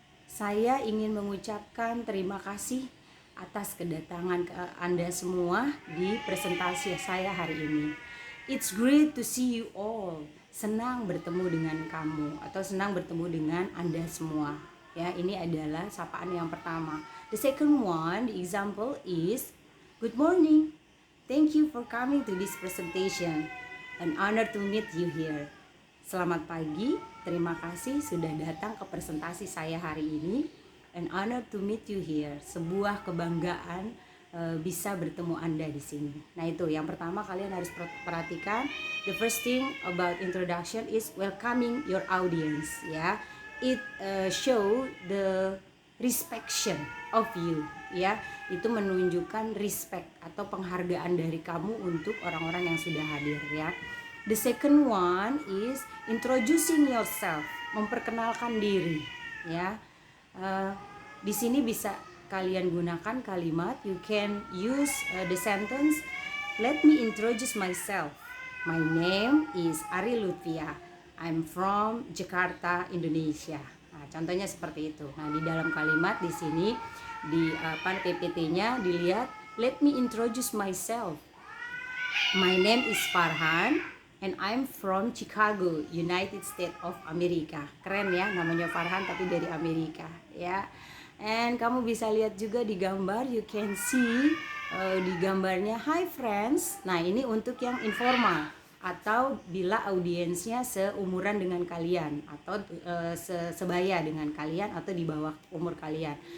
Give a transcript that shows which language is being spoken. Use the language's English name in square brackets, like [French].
[Indonesian] Saya ingin mengucapkan terima kasih atas kedatangan Anda semua di presentasi saya hari ini. [English] It's great to see you all. [Indonesian] Senang bertemu dengan kamu atau senang bertemu dengan Anda semua. Ya, ini adalah sapaan yang pertama. [English] The second one, the example is good morning. Thank you for coming to this presentation. An honor to meet you here. [Indonesian] Selamat pagi, terima kasih sudah datang ke presentasi saya hari ini. [English] An honor to meet you here. [Indonesian] Sebuah kebanggaan bisa bertemu Anda di sini. Nah, itu yang pertama kalian harus perhatikan. [English] The first thing about introduction is welcoming your audience ya. It show the respect of you ya. [Indonesian] Itu menunjukkan respect atau penghargaan dari kamu untuk orang-orang yang sudah hadir ya. [English] The second one is introducing yourself, [Indonesian] memperkenalkan diri [English] ya. [Indonesian] Di sini bisa kalian gunakan kalimat, [English] you can use the sentence let me introduce myself. My name is Ari Lutfia. I'm from Jakarta, Indonesia. [Indonesian] Nah, contohnya seperti itu. Nah, di dalam kalimat di sini di PPT-nya dilihat [English] let me introduce myself. My name is Farhan and I'm from Chicago, United States of America. [Indonesian] Keren ya, namanya Farhan tapi dari Amerika ya. And kamu bisa lihat juga di gambar, [English] you can see [Indonesian] di gambarnya [English] hi friends. [Indonesian] Nah, ini untuk yang informal atau bila audiensnya seumuran dengan kalian atau sebaya dengan kalian atau di bawah umur kalian.